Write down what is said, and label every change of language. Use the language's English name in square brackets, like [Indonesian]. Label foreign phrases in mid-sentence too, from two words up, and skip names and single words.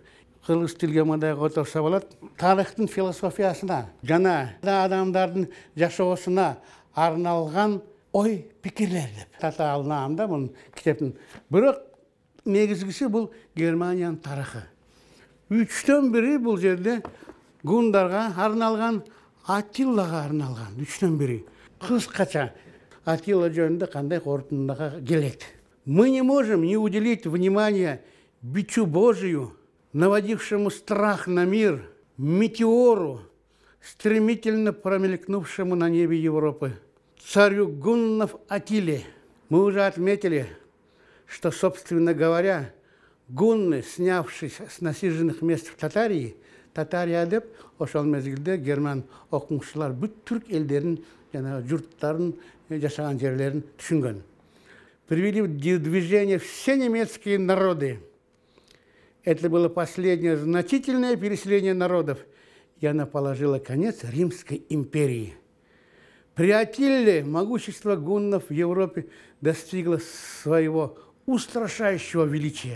[Kyrgyz] Кыргыз тилге мындай которсо болот. Тарыхтын философиясына жана адамдардын жашоосуна арналган ой пикирлер деп аталынам да бул китептин. Бирок негизгиси бул Германиянын тарыхы. 3төн бири бул жерде гундарга арналган, Атиллага арналган. 3төн бири. Кыскача Атилла жөнүндө кандай корутундага келет. [Russian] Мы не можем не уделить внимания бичу Божию, наводившему страх на мир, метеору, стремительно промелькнувшему на небе Европы, царю гуннов Атиле. Мы уже отметили, что, собственно говоря, гунны, снявшись с насиженных мест в Татарии, [Kyrgyz] Татария деп ошол мезгилде герман окумуштуулар бүт түрк элдерин жана журттарын жашаган жерлерин түшүнгөн. [Russian] Привели в движение все немецкие народы. Это было последнее значительное переселение народов, и она положила конец Римской империи. При Атилле могущество гуннов в Европе достигло своего устрашающего величия.